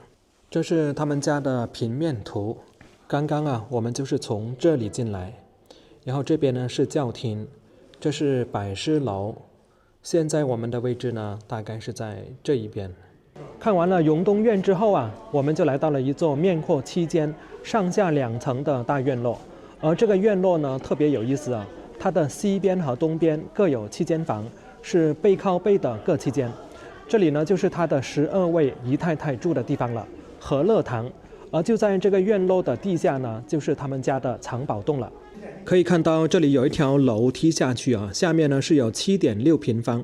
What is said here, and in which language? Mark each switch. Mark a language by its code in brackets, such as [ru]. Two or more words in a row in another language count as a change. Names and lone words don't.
[zh] 這是他們家的平面圖，剛剛啊我們就是從這裡進來，然後這邊呢是教廳，這是百事樓，現在我們的位置呢大概是在這一邊。看完了榮東苑之後啊，我們就來到了一座面闊7間、上下2層的大院落。而這個院落呢特別有意思啊，它的西邊和東邊各有7 間房，是背靠背的各7間。這裡呢就是它的12位姨太太住的地方了，和樂堂。而就在這個院落的地下呢，就是他們家的藏寶洞了。可以看到這裡有一條樓梯下去啊，下面呢是有7.6平方。